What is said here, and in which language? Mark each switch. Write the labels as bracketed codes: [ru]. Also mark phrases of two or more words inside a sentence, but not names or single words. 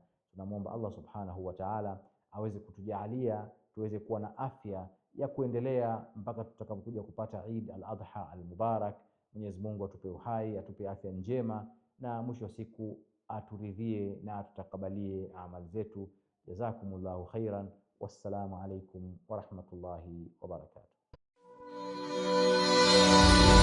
[sw] Tunamwomba [ar] الله سبحانه وتعالى [sw] aweze kutujalia tuweze kuwa na afya ya kuendelea mpaka tutakapokuja kupata Eid al-Adha al-Mubarak. Mwenyezi Mungu atupe uhai, atupe afya njema, na mwisho wa siku aturidhie na atutakabalie amali zetu. [ar] جزاكم الله خيرا والسلام عليكم ورحمة الله وبركاته.